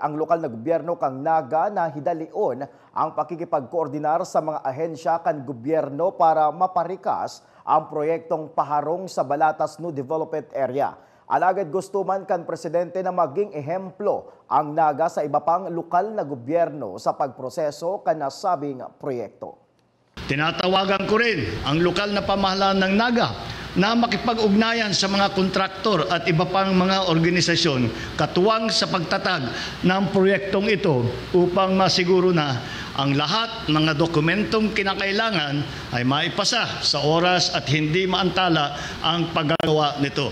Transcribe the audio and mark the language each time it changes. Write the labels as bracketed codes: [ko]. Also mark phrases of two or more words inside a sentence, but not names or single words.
[bik] ang lokal na gobyerno kang Naga na hidalion ang pakikipagkoordinar sa mga ahensya kan gobyerno para maparikas ang proyektong paharong sa Balatas New Development Area. Alagad gusto man kan presidente na maging ehemplo ang Naga sa iba pang lokal na gobyerno sa pagproseso kan nasabing proyekto. [tl] Tinatawagan ko rin ang lokal na pamahalaan ng Naga na makipag-ugnayan sa mga kontraktor at iba pang mga organisasyon katuwang sa pagtatag ng proyektong ito upang masiguro na ang lahat ng dokumentong kinakailangan ay maipasa sa oras at hindi maantala ang paggagawa nito.